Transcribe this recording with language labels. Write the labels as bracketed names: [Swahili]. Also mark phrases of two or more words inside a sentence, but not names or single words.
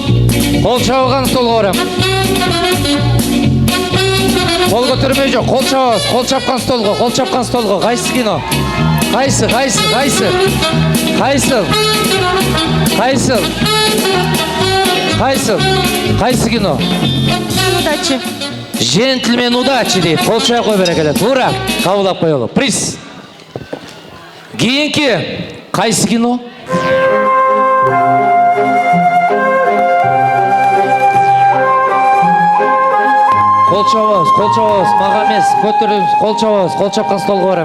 [Kyrgyz] Кол чабылган столго барам. Кол көтөрмөй жок, кол чабабыз. Кол чапкан столго, Кайсы кино? Кайсы? Кайсы кино? Удачи. Джентльмен удачи дейт. Кол чаап кой берекеле. Туура кабылдап коелу. Приз. Кийинки кайсы кино? Кол чабабыз, мага эмес, көтөрүбүз, кол чабабыз, кол чапкан столго барам.